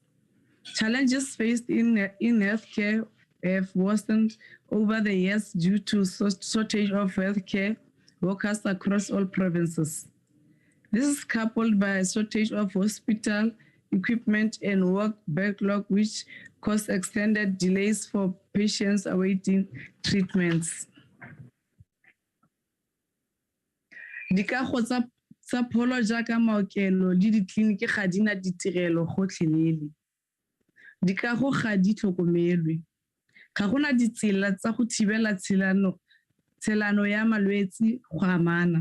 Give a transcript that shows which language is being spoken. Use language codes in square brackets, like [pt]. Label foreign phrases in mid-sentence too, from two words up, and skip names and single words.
[en] Challenges faced in healthcare have worsened over the years due to shortage of healthcare workers across all provinces. This is coupled by a shortage of hospital equipment and work backlog, which cause extended delays for patients awaiting treatments. [tn] Dikago tsa pholo jaaka maokelo le ditleliniki ga di na ditirelo gotlhelele. Dikago ga di tlhokomelwe. Ga gona ditsela tsa go thibela tshelano ya malwetse go amana.